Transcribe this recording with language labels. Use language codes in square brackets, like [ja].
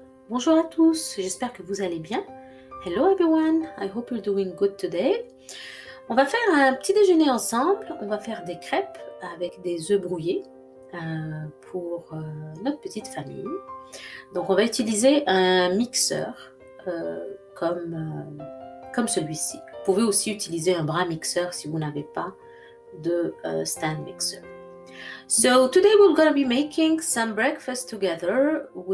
[fr] Bonjour à tous, j'espère que vous allez bien. [en] Hello everyone, I hope you're doing good today. [fr] On va faire un petit déjeuner ensemble. On va faire des crêpes avec des œufs brouillés pour notre petite famille. Donc on va utiliser un mixeur comme celui-ci. Vous pouvez aussi utiliser un bras mixeur si vous n'avez pas de stand mixer. [en] So today we're going to be making some breakfast together.